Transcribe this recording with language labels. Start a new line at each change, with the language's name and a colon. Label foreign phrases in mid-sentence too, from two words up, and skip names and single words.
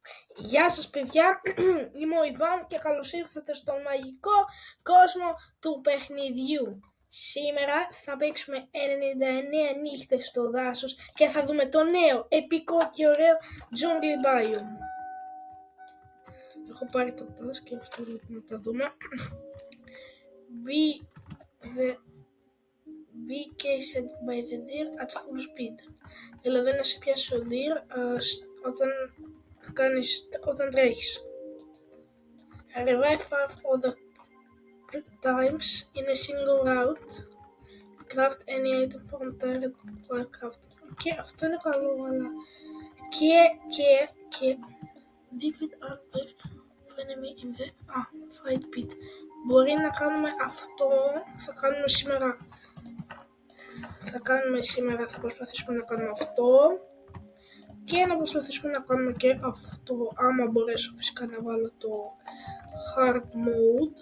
Greek: Γεια σας παιδιά, είμαι ο Ιβάν και καλώς ήρθατε στον μαγικό κόσμο του παιχνιδιού. Σήμερα θα παίξουμε 99 νύχτες στο δάσος και θα δούμε το νέο, επικό και ωραίο Jungle Biome. Έχω πάρει το task και αυτό λοιπόν να τα δούμε.
English: Be chased by the deer at full speed.
Greek: Δηλαδή να σε πιάσει ο deer όταν τρέχεις.
English: Revive 5 other times in a single route. Craft any item from target for craft.
Greek: Και αυτό είναι καλό, αλλά και
English: defeat all wave of enemy in the fight pit.
Greek: Μπορεί να κάνουμε αυτό, θα προσπαθήσουμε να κάνουμε αυτό και να προσπαθήσουμε να κάνουμε και αυτό, άμα μπορέσω φυσικά να βάλω το
English: hard mode.